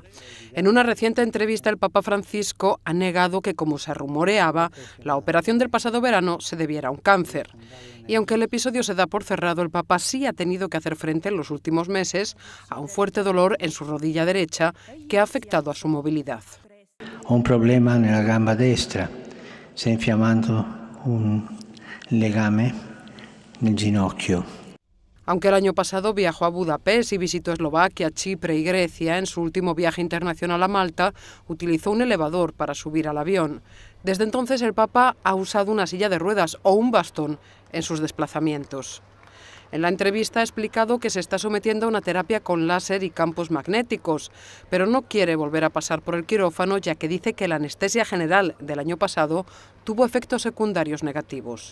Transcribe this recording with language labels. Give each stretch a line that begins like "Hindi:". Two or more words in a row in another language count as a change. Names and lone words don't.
Spanish: En una reciente entrevista, el Papa Francisco ha negado que, como se rumoreaba, la operación del pasado verano se debiera a un cáncer. Y aunque el episodio se da por cerrado, el Papa sí ha tenido que hacer frente en los últimos meses a un fuerte dolor en su rodilla derecha que ha afectado a su movilidad.
Italian: Un problema en la gamba destra. Se infiamando un legame nel ginocchio.
Spanish: Aunque el año pasado viajó a Budapest y visitó Eslovaquia, Chipre y Grecia, en su último viaje internacional a Malta utilizó un elevador para subir al avión. Desde entonces el Papa ha usado una silla de ruedas o un bastón en sus desplazamientos. En la entrevista ha explicado que se está sometiendo a una terapia con láser y campos magnéticos, pero no quiere volver a pasar por el quirófano, ya que dice que la anestesia general del año pasado tuvo efectos secundarios negativos.